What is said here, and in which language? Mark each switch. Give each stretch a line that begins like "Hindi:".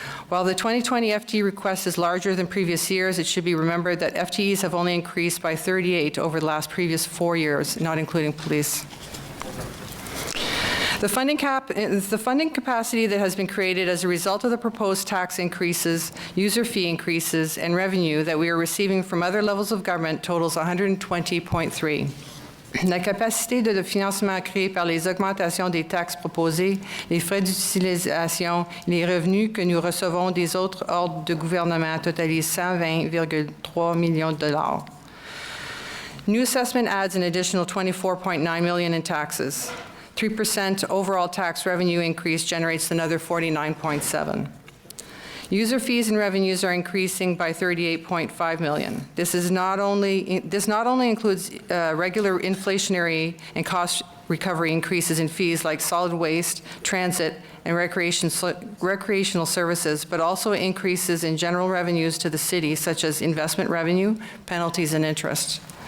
English: While the 2020 FTE request is larger than previous years, it should be remembered that FTEs have only increased by 38 over the previous 4 years, not including police. The funding capacity that has been created as a result of the proposed tax increases, user fee increases, and revenue that we are receiving from other levels of government totals 120.3.
French: La capacité de financement créée par les augmentations des taxes proposées, les frais d'utilisation et les revenus que nous recevons des autres ordres de gouvernement totalisent 120,3 millions de dollars.
English: New assessment adds an additional $24.9 million in taxes. 3% overall tax revenue increase generates another 49.7. User fees and revenues are increasing by $38.5 million. This not only includes regular inflationary and cost recovery increases in fees like solid waste, transit, and recreational services, but also increases in general revenues to the city, such as investment revenue, penalties, and interest.